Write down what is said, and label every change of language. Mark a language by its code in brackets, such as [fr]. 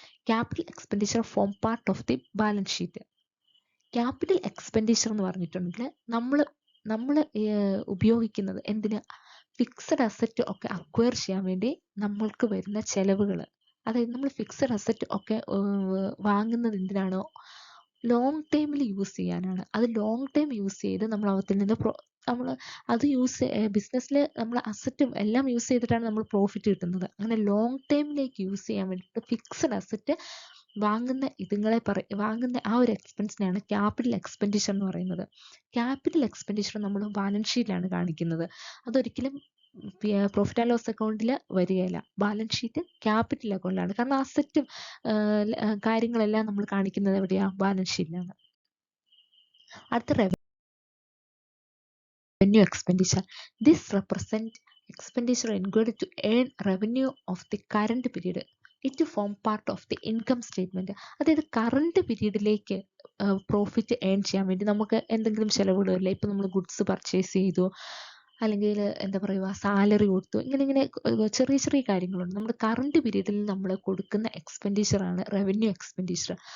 [en] Capital expenditure form part of the balance sheet. [ml] Capital expenditure എന്ന് പറഞ്ഞിട്ടുണ്ടെങ്കിൽ നമ്മൾ ഉപയോഗിക്കുന്നത് എന്തിന്, ഫിക്സഡ് അസറ്റ് ഒക്കെ അക്വയർ ചെയ്യാൻ വേണ്ടി നമ്മൾക്ക് വരുന്ന ചെലവുകൾ. അതായത് നമ്മൾ ഫിക്സഡ് അസറ്റ് ഒക്കെ വാങ്ങുന്നത് എന്തിനാണോ, ലോങ് ടൈമിൽ യൂസ് ചെയ്യാനാണ്. അത് ലോങ് ടൈം യൂസ് ചെയ്ത് നമ്മൾ അവത്തിൽ നിന്ന് നമ്മൾ അത് ബിസിനസ്സിൽ നമ്മൾ അസറ്റും എല്ലാം യൂസ് ചെയ്തിട്ടാണ് നമ്മൾ പ്രോഫിറ്റ് കിട്ടുന്നത്. അങ്ങനെ ലോങ് ടൈമിലേക്ക് യൂസ് ചെയ്യാൻ വേണ്ടിയിട്ട് ഫിക്സഡ് അസറ്റ് വാങ്ങുന്ന ആ ഒരു എക്സ്പെൻസിനെയാണ് ക്യാപിറ്റൽ എക്സ്പെൻഡിച്ചർ എന്ന് പറയുന്നത്. ക്യാപിറ്റൽ എക്സ്പെൻഡിച്ചർ നമ്മൾ ബാലൻസ് ഷീറ്റിലാണ് കാണിക്കുന്നത്. അതൊരിക്കലും പ്രോഫിറ്റ് ആൻഡ് ലോസ് അക്കൗണ്ടിൽ വരികയില്ല. Balance sheet capital അക്കൗണ്ടിലാണ്. കാരണം അസറ്റും കാര്യങ്ങളെല്ലാം നമ്മൾ കാണിക്കുന്നത് എവിടെയാ? ബാലൻസ് ഷീറ്റിലാണ്. അടുത്ത revenue expenditure. [en] This represent expenditure incurred to earn revenue of the current period. It form part of the income statement. [ml] അതായത് കറണ്ട് പീരീഡിലേക്ക് പ്രോഫിറ്റ് ഏൺ ചെയ്യാൻ വേണ്ടി നമുക്ക് എന്തെങ്കിലും ചിലവുകളില്ല. ഇപ്പം നമ്മൾ ഗുഡ്സ് പർച്ചേസ് ചെയ്തു, അല്ലെങ്കിൽ എന്താ പറയുക, സാലറി കൊടുത്തു, ഇങ്ങനെ ചെറിയ ചെറിയ കാര്യങ്ങളുണ്ട്. നമ്മുടെ കറണ്ട് പീരീഡിൽ നമ്മൾ കൊടുക്കുന്ന എക്സ്പെൻഡിച്ചറാണ് റവന്യൂ എക്സ്പെൻഡിച്ചർ.